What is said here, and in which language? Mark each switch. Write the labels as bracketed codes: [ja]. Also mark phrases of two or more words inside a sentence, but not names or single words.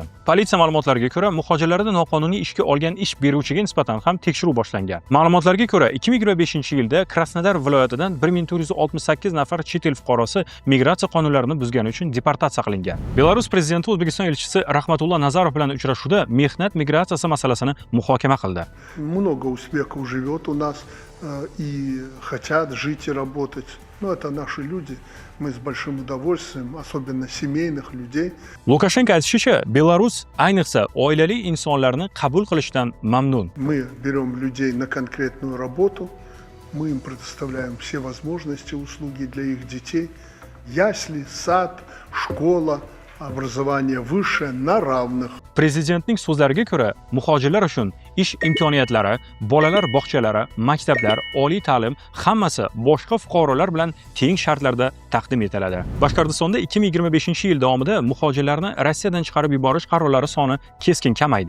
[uz] Politsiya ma'lumotlariga ko'ra, muhojirlarni noqonuniy ishga olgan ish beruvchiga nisbatan ham tekshiruv boshlangan. Ma'lumotlarga ko'ra, 2025-yilda Krasnodar viloyatidan 1468 nafar chet el fuqarosi migratsiya qonunlarini buzgani uchun deportatsiya qilingan. Belarus prezidenti O'zbekiston elchisi Rahmatulloh Nazarov bilan uchrashuvda mehnat migratsiyasi masalasini muhokama qildi. [ru] Много успехов живет у нас и хотят жить и работать. Но это наши люди. Мы с большим удовольствием, особенно семейных людей. [uz] Lukashenko aytishicha, Belarus ayniqsa oilali insonlarni qabul qilishdan mamnun. [ru] Мы берем людей на конкретную работу, мы им предоставляем все возможности, услуги для их детей. Ясли, сад, школа, образование высшее на равных. [uz] Prezidentning so'zlariga ko'ra, muhojirlar uchun ish imkoniyatlari, bolalar bog'chalari, maktablar, oliy ta'lim hammasi boshqa fuqarolar bilan teng shartlarda taqdim etiladi. Boshqirdistonda 2025-yil davomida muhojirlarni Rossiyadan chiqarib yuborish qarorlari soni keskin kamaydi.